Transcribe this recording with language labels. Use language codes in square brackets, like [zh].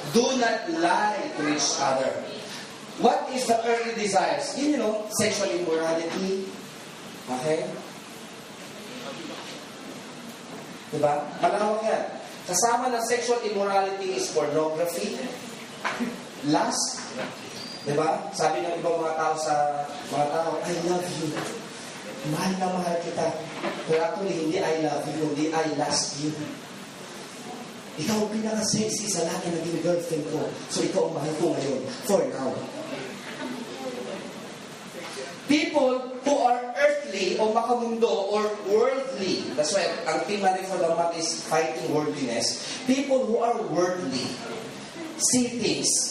[en] Do not lie to each other. What is the earthly desires? You know, sexual immorality. Okay? [tl] Diba? Malawak yan. Kasama ng sexual immorality is pornography, lust. Diba? Sabi ng ibang mga tao sa mga tao, [en] I love you. [tl] Mahal na mahal kita. Pero actually, hindi I love you, hindi [en] I lust you. [tl] Ikaw ang pinaka-sexy sa lahat na naging girlfriend ko. So ikaw ang mahal ko ngayon. [en] For now. People who are earthly o makamundo or worldly. That's why [tl] ang theme natin [en] for the month is fighting worldliness. People who are worldly see things.